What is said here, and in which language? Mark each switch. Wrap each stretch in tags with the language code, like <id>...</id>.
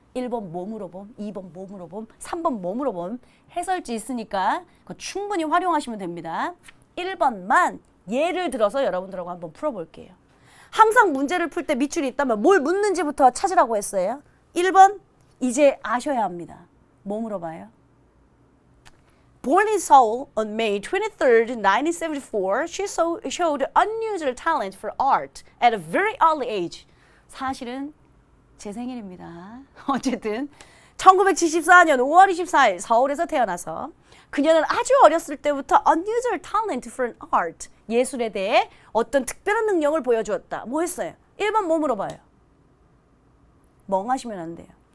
<ko>1번 뭐 물어봄, 2번 뭐 물어봄, 3번 뭐 물어봄 해설지 있으니까 그거 충분히 활용하시면 됩니다. 1번만 예를 들어서 여러분들하고 한번 풀어볼게요. 항상 문제를 풀 때 밑줄이 있다면 뭘 묻는지부터 찾으라고 했어요. 1번 이제 아셔야 합니다. 뭐 물어봐요?</ko> <en>Born in Seoul on May 23rd, 1974, she showed unusual talent for art at a very early age.</en> <ko>사실은 제 생일입니다. 어쨌든 1974년 5월 24일 서울에서 태어나서 그녀는 아주 어렸을 때부터</ko> <en>unusual talent for art,</en> <ko>예술에 대해 어떤 특별한 능력을 보여주었다. 뭐 했어요? 1번 뭐 물어봐요? 멍하시면 안 돼요.</ko>